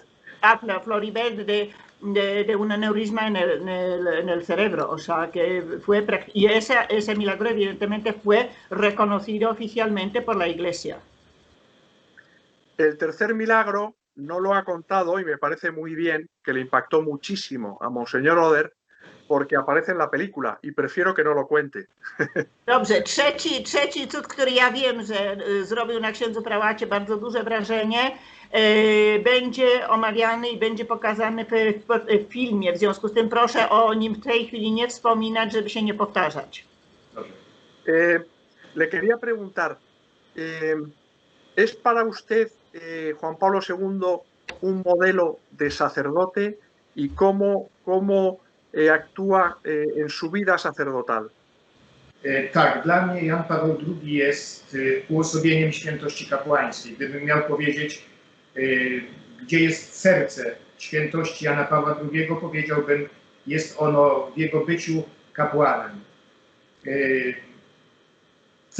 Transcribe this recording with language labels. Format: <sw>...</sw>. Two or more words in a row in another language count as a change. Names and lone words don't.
<es>Floribert de un aneurisma en el cerebro, o sea que fue, y ese milagro evidentemente fue reconocido oficialmente por la Iglesia. El tercer milagro no lo ha contado y me parece muy bien, que le impactó muchísimo a monseñor Oder, porque aparece en la película i prefiero que no lo cuente.</es> <pl>Dobrze, trzeci cud, który ja wiem, że zrobił na księdzu prałacie bardzo duże wrażenie, będzie omawiany i będzie pokazany w filmie. W związku z tym proszę o nim w tej chwili nie wspominać, żeby się nie powtarzać.</pl> <es>Le quería preguntar, ¿es para usted, Juan Pablo II, un modelo de sacerdote y cómo actúa en su vida sacerdotal?</es> <pl>Tak, dla mnie Jan Paweł II jest uosobieniem świętości kapłańskiej. Gdybym miał powiedzieć, gdzie jest serce świętości Jana Pawła II, powiedziałbym, jest ono w jego byciu kapłanem.</pl>